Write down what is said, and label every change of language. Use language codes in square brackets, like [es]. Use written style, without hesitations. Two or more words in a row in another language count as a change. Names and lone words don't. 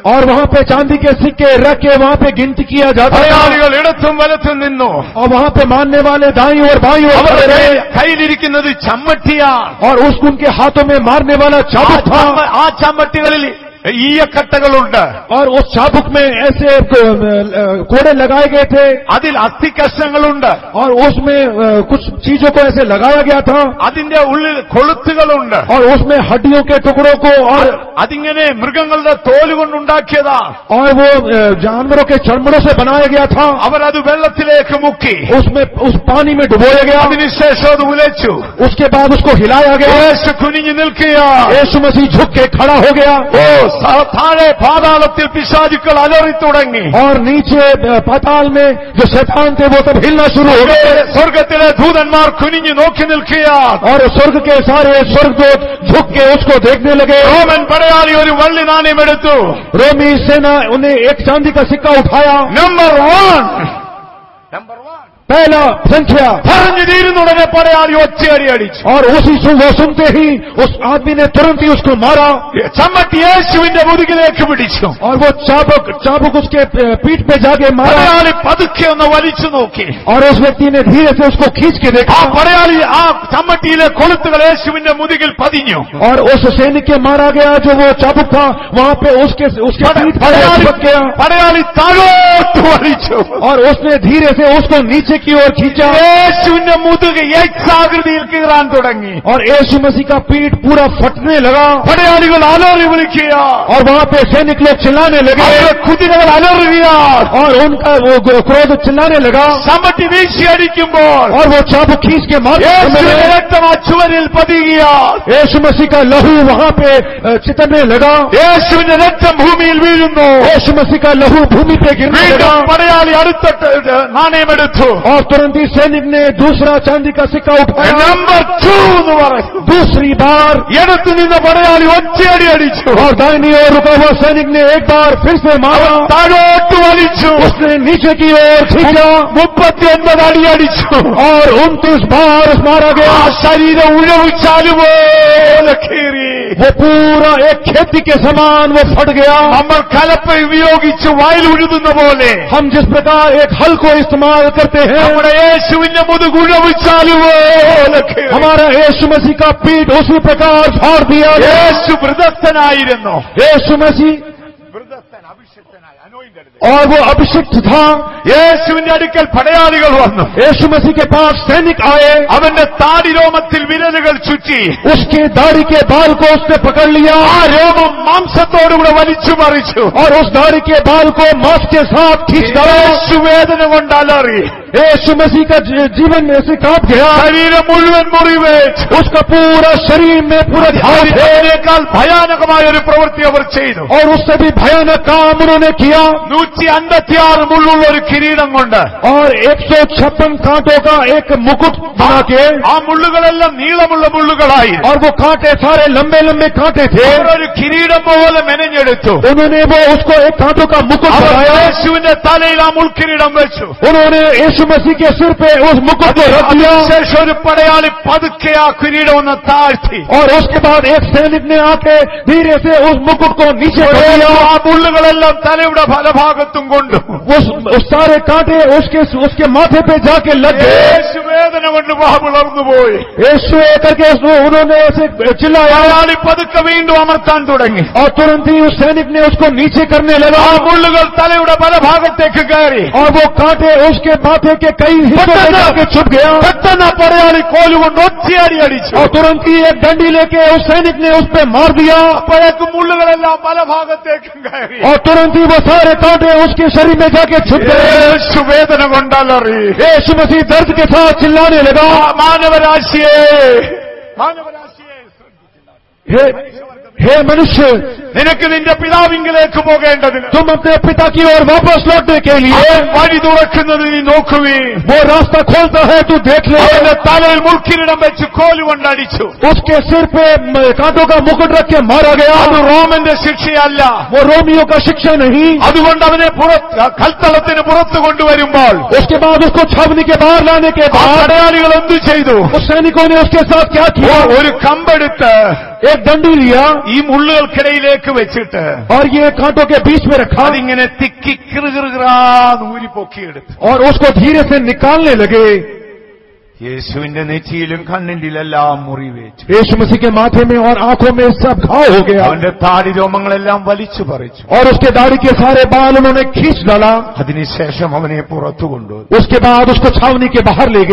[hi] और वहां पे चांदी के सिक्के रख के वहां पे गिनती किया जाता था। [ml] പടയാളികൾ ഇടത്തും വലത്തും നിന്നു. [hi] और वहां पे मारने वाले दाईं और बाईं ओर [ml] അവരുടെ [hi] खड़े रहे। [ml] കയ്യിലിരിക്കുന്നത് ചമ്മട്ടിയാണ്. [hi] और उनके हाथों में मारने वाला चाबुक था। [ml] ആ ചമ്മട്ടികളിൽ ഈയക്കട്ടകളുണ്ട്. [hi] और उस चाबुक में ऐसे कोड़े लगाए गए थे। [ml] അതിൽ അസ്ഥികഷ്ണങ്ങളുണ്ട്. [hi] और उसमें कुछ चीजों को ऐसे लगाया गया था। [ml] അതിന്റെ ഉള്ളിൽ കൊളുത്തുകളുണ്ട്. [hi] और उसमें हड्डियों के टुकड़ों को और [ml] അതിങ്ങനെ മൃഗങ്ങളുടെ തോല് കൊണ്ടുണ്ടാക്കിയതാണ്. [hi] और वो जानवरों के चमड़ों से बनाया गया था। [ml] അവരത് വെള്ളത്തിലേക്ക് മുക്കി. [hi] उसमें उस पानी में डुबोया गया। [ml] അതിനുശേഷം അത് ഉലച്ചു. [hi] उसके बाद उसको हिलाया गया। [ml] യേശു കുനിഞ്ഞു നിൽക്കുക. [hi] यीशु मसीह झुक के खड़ा हो गया। [ml] താഴെ പാതാളത്തിൽ പിശാചുക്കൾ അലറി തുടങ്ങി. [hi] और नीचे पाताल में जो शैतान थे वो सब हिलना शुरू हो गए। [ml] സ്വർഗത്തിലെ ദൂതന്മാർ കുനിഞ്ഞു നോക്കി നിൽക്കുക. [hi] और स्वर्ग के सारे स्वर्गदूत झुक के उसको देखने लगे। [ml] റോമൻ പടയാളി ഒരു വെള്ളി നാണയം എടുത്തു. [hi] रोमी सेना उन्हें एक चांदी का सिक्का उठाया। [ml] നമ്പർ 1 [hi] पहला संख्या [ml] പറഞ്ഞു തീരുന്നുടനെ പടയാളി ഒച്ചയടി അടിച്ചു. [hi] और उसी वो सुनते ही उस आदमी ने तुरंत ही उसको मारा। [ml] ചമ്മട്ടി യേശുവിന്റെ മുതുകിലേക്ക് പിടിച്ചു. [hi] और वो चाबुक उसके पीठ पे जाके मारा। [ml] പടയാളി പതുക്കെ ഒന്ന് വലിച്ചു നോക്കി. [hi] और उस व्यक्ति ने धीरे से उसको खींच के [ml] ആ [hi] देखा। [ml] പടയാളി ആ ചമ്മട്ടിയിലെ കൊളുത്തുകൾ യേശുവിന്റെ മുതുകിൽ പതിഞ്ഞു. [hi] और उस सैनिक के मारा गया जो वो चाबुक था वहां पे उसके पीठ पर चिपक गया। [ml] പടയാളി താഴോട്ട് വലിച്ചു. [hi] और उसने धीरे से उसको नीचे की ओर खींचा। [ml] യേശുവിന്റെ മുതുക് എക്സാകൃതിയിൽ കീറാൻ തുടങ്ങി. [hi] और यीशु मसीह का पीठ पूरा फटने लगा। [ml] പടയാളികൾ അലറി വിളിക്കുക. [hi] और वहां पे सैनिक लोग चिल्लाने लगे। [ml] കുതിരകൾ അലറുക. [hi] और उनका वो क्रोध चिल्लाने लगा। [ml] ചമ്മട്ടി വീശി അടിക്കുമ്പോൾ [hi] और वो चाबुक खींच के मारते [ml] യേശുവിന്റെ [hi] समय [ml] രക്തം ആ ചുവരിൽ പതിയുക. [hi] यीशु मसीह का लहू वहां पे चितरने लगा। [ml] യേശുവിന്റെ രക്തം ഭൂമിയിൽ വീഴുന്നു. [hi] यीशु मसीह का लहू भूमि पे गिरने [ml] വീണ്ടും [hi] लगा। [ml] പടയാളി അടുത്ത നാണയമെടുത്തു. [hi] और तुरंत ही सैनिक ने दूसरा चांदी का सिक्का उठाया। [ml] നമ്പർ 2 എന്ന് പറഞ്ഞു. [hi] दूसरी बार [ml] എടുത്തു നിന്ന പടയാളി ഒറ്റയടി അടിച്ചു. [hi] और दाहिनी ओर रुका हुआ सैनिक ने एक बार फिर से मारा। [ml] താഴോട്ട് വലിച്ചു. [hi] उसने नीचे की ओर खींचा। [ml] 39 അടി അടിച്ചു. [hi] और 29 बार मारा [ml] ആ [hi] गया। [ml] ശരീരം ഉഴവുചാലുപോലെ കീറി. [hi] वो पूरा एक खेती के समान वो फट गया। [ml] നമ്മൾ കലപ്പ ഉപയോഗിച്ച് വയൽ ഉഴുതുന്ന പോലെ [hi] हम जिस प्रकार एक हल को इस्तेमाल करते हैं [ml] നമ്മുടെ യേശുവിന്റെ മുതുക് ഉഴവുചാലുപോലെ കീറി. [hi] हमारा यीशु मसीह का पीठ उसी प्रकार फाड़ दिया गया। [ml] യേശു വൃതസ്ഥനായിരുന്നു. [hi] यीशु मसीह [ml] അഭിഷിക്തനായി anointed. [hi] और वो अभिषिक्त था. [ml] യേശുവിന്റെ അടുക്കൽ പടയാളികൾ വന്നു. [hi] यीशु मसीह के पास सैनिक आए. [ml] അവന്റെ താടി രോമത്തിൽ വിരലുകൾ ചുറ്റി [hi] उसके दाढ़ी के बाल को उसने पकड़ लिया. [ml] ആ രോമം മാംസത്തോടുകൂടെ വലിച്ചു മറിച്ചു. [hi] और उस दाढ़ी के बाल को मांस के साथ खींच डाला. [ml] യേശു വേദന കൊണ്ട് അലറി. [hi] यीशु मसीह का जीवन में से कांप गया. [ml] ശരീരം മുഴുവൻ മുറിവേറ്റു. [hi] उसका पूरा शरीर में पूरा घाव थे. [ml] അതിനേക്കാൾ ഭയാനകമായ ഒരു പ്രവൃത്തി അവർ ചെയ്തു. [hi] और उससे भी भयानक काम उन्होंने किया. [ml] 156 മുള്ളുള്ള ഒരു കിരീടം കൊണ്ട് [hi] और 156 कांटों का एक मुकुट बना के, [ml] ആ മുള്ളുകളെല്ലാം നീളമുള്ള മുള്ളുകളായി [hi] और वो कांटे सारे लंबे लंबे कांटे थे. [ml] ഒരു കിരീടം പോലെ മെനഞ്ഞെടുത്തു. [hi] उन्होंने वो उसको एक कांटों का मुकुट [ml] അവർ [hi] बनाया. [ml] യേശുവിന്റെ തലയിൽ ആ മുൾക്കിരീടം വെച്ചു. [hi] उन्होंने यीशु मसीह के सिर पे उस मुकुट को रख दिया. [ml] അതിനുശേഷം ഒരു പടയാളി പതുക്കെ ആ കിരീടം ഒന്ന് താഴ്ത്തി. [hi] और उसके बाद एक सैनिक ने आके धीरे से उस मुकुट को नीचे कर दिया. [ml] ആ മുള്ളുകളെല്ലാം തലയുടെ ഫലഭാഗത്തും കൊണ്ടു. [hi] उस सारे कांटे उसके माथे पे जाके लग गए. [ml] യേശു വേദന കൊണ്ട് വാവിളർന്നു പോയി. [hi] यीशु करके उन्होंने ऐसे चिल्लाया. [ml] പടയാളി പതുക്കെ വീണ്ടും അമർത്താൻ തുടങ്ങി. [hi] और तुरंत ही उस सैनिक ने उसको नीचे करने लगा. [ml] ആ മുള്ളുകൾ തലയുടെ ഫലഭാഗത്തേക്ക് കയറി. [hi] और वो कांटे उसके माथे के कई हिस्सों में जाके छुप गया. [ml] പെട്ടെന്ന് പടയാളി കോലുകൊണ്ട് ഒറ്റയടി അടിച്ചു. [hi] और तुरंत ही एक डंडी लेके उस सैनिक ने उस पे मार दिया. [ml] അപ്പോഴേക്കും മുള്ളുകളെല്ലാം ഫലഭാഗത്തേക്ക് കയറി. [hi] और तुरंत ही वो सारे कांटे उसके शरीर में जाके छुप गए. [ml] യേശു വേദന കൊണ്ടലറി. [hi] यीशु मसीह दर्द के साथ चिल्लाने लगा. [ml] മാനവരാശിയെ [hi] हे मनुष्य, [ml] നിനക്ക് നിന്റെ പിതാവിങ്കിലേക്ക് പോകേണ്ടതിന് [hi] तुम अपने पिता की ओर वापस लौटने के लिए [ml] വഴി തുറക്കുന്നത് നീ നോക്കുവീ. [hi] वो रास्ता खोलता है, तू देख ले. [ml] അവന്റെ തലയിൽ മുൾക്കിരീടം വെച്ച് കോലുകൊണ്ടടിച്ചു. [hi] उसके सिर पे कांटों का मुकुट रख के मारा गया. [ml] അത് റോമന്റെ ശിക്ഷയല്ല. [hi] वो रोमियो का शिक्षा नहीं. [ml] അതുകൊണ്ട് അവനെ കൽത്തളത്തിന് പുറത്തു കൊണ്ടുവരുമ്പോൾ [hi] उसके बाद उसको छावनी के बाहर लाने के [ml] ആ [hi] बाद [ml] പടയാളികൾ എന്തു ചെയ്തു? [hi] उस सैनिकों ने उसके साथ क्या किया? [ml] ഒരു കമ്പെടുത്ത് [hi] एक डंडी लिया [ml] ഈ മുള്ളുകൾക്കിടയിലേക്ക് വെച്ചിട്ട് [hi] और ये कांटों के बीच में रखा [ml] അതിങ്ങനെ തിക്കി കിറുകിറുകിറാന്ന് ഊരി പൊക്കിയെടുത്തു. [hi] और उसको धीरे से निकालने लगे. [ml] യേശുവിന്റെ നെറ്റിയിലും കണ്ണിന്റിലെല്ലാം മുറിവേറ്റു. [hi] यीशु मसीह के माथे में और आंखों में सब घाव हो गया. [ml] അവന്റെ താടി രോമങ്ങളെല്ലാം വലിച്ചു പറിച്ചു. [hi] और उसके दाढ़ी के सारे बाल उन्होंने खींच डाला. [ml] അതിനുശേഷം അവനെ പുറത്തു കൊണ്ടുവന്നു. [hi] उसके बाद उसको छावनी के बाहर ले